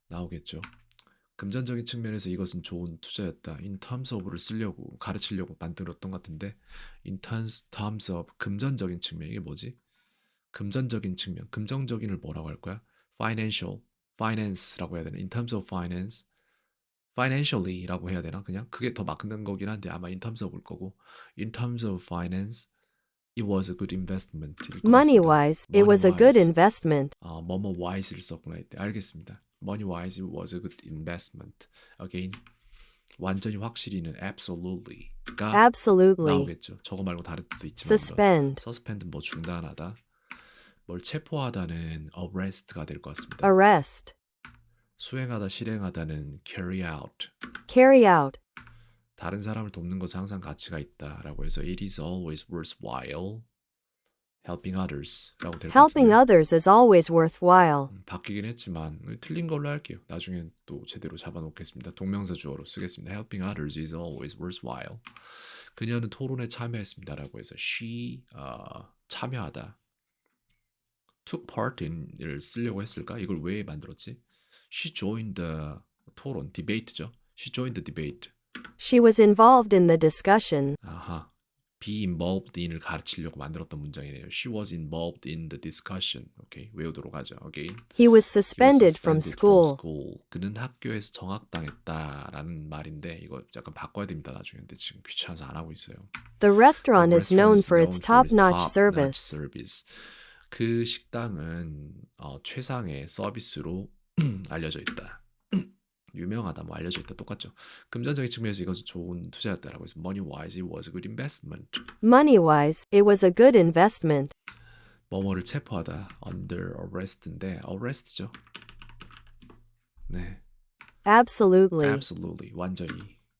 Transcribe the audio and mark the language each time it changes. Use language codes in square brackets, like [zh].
[ko] 나오겠죠. 금전적인 측면에서 이것은 좋은 투자였다. in terms of를 쓰려고 가르치려고 만들었던 것 같은데, in terms of 금전적인 측면, 이게 뭐지? 금전적인 측면, 금전적인을 뭐라고 할 거야? financial, finance라고 해야 되나? [en] in terms of finance, financially라고 [ko] 해야 되나? 그냥 그게 더 맞는 거긴 한데 아마 [en] in terms of일 거고, in terms of finance, it was a good investment. money wise, it was a good investment. [ko] 뭐뭐 wise를 썼구나 이때. 알겠습니다. [en] money wise, it was a good investment. [ko] Again, 완전히 확실히는 absolutely가 [en] Absolutely. [ko] 나오겠죠. 저거 말고 다른 뜻도 있지만 [en] Suspend, [ko] suspend 뭐 중단하다, 뭘 체포하다는 arrest가 될 것 같습니다. [en] arrest, [ko] 수행하다, 실행하다는 carry out. [en] carry out, [ko] 다른 사람을 돕는 것은 항상 가치가 있다라고 해서 [en] it is always worthwhile helping others [ko] 라고 될 것 [en] helping [ko] 같은데, [en] others is always worthwhile. [ko] 바뀌긴 했지만 틀린 걸로 할게요. 나중에 또 제대로 잡아놓겠습니다. 동명사 주어로 쓰겠습니다. [en] helping others is always worthwhile. [ko] 그녀는 토론에 참여했습니다라고 해서 she 참여하다, took part in을 쓰려고 했을까? 이걸 왜 만들었지? [en] she joined the 토론, debate죠. she joined the debate. She was involved in the discussion. [ko] 아하, be involved in을 가르치려고 만들었던 문장이네요. [en] She was involved in the discussion. [ko] 오케이, 외우도록 하죠. Again. [en] He was He was suspended from school. [ko] 그는 학교에서 정학당했다라는 말인데 이거 약간 바꿔야 됩니다. 나중에. 근데 지금 귀찮아서 안 하고 있어요. [en] The restaurant is known for its top-notch top-notch service. service. [ko] 그 식당은 최상의 서비스로 알려져 있다. 유명하다, 뭐 알려져 있다, 똑같죠. 금전적인 측면에서 이것은 좋은 투자였다라고 해서 [en] money-wise it was a good investment. Money-wise, it was a good investment. [ko] 뭐뭐를 체포하다 under arrest인데 arrest죠. 네, [en] Absolutely. [ko] absolutely, 완전히.